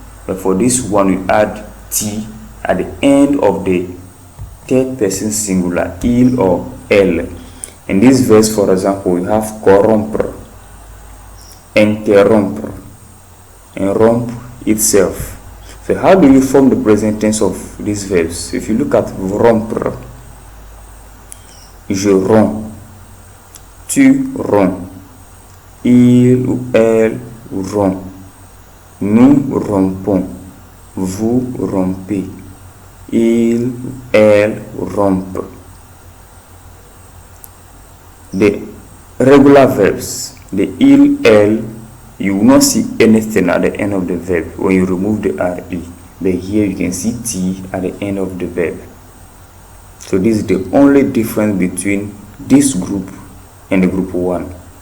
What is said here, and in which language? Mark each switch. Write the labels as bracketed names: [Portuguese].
[English] But for this one you add t at the end of the third person singular, il or elle. In this verse, for example, we have corrompre, interrompre, and rompre itself. So how do you form the present tense of these verbs? If you look at [French] rompre, je romps, tu romps, il ou elle rompt, nous rompons, vous rompez, il ou elle rompt. [English] The regular verbs, the il, elle, you will not see anything at the end of the verb when you remove the re. But here you can see t at the end of the verb. So this is the only difference between this group and the group 1.